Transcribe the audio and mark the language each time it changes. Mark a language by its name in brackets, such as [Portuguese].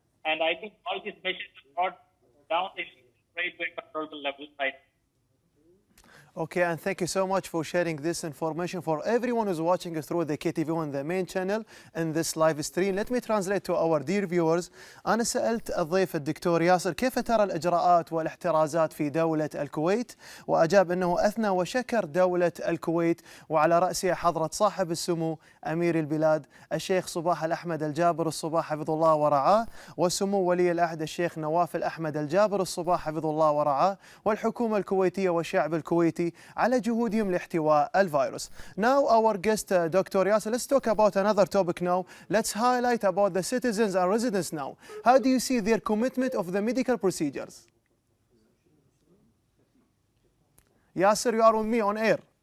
[English] And I think all these measures have brought down the rate to a controllable level right. Okay, and thank you so much for sharing this information for everyone who's watching us through the KTV on the main channel in this live stream. Let me translate to our dear viewers. [Arabic] أنا سألت الضيف الدكتور ياسر كيف ترى الإجراءات والاحترازات في دولة الكويت، وأجاب أنه أثنى وشكر دولة الكويت وعلى رأسها حضرة صاحب السمو أمير البلاد الشيخ صباح الأحمد الجابر الصباح حفظه الله ورعاه، وسمو ولي العهد الشيخ نواف الأحمد الجابر الصباح حفظه الله ورعاه، والحكومة الكويتية والشعب الكويتي على جهودهم لاحتواء الفيروس. [English] Now our guest Dr. Yasser, let's talk about another topic now. Let's highlight about the citizens and residents now. How do you see their commitment of the medical procedures? Yasser, you are with me on air.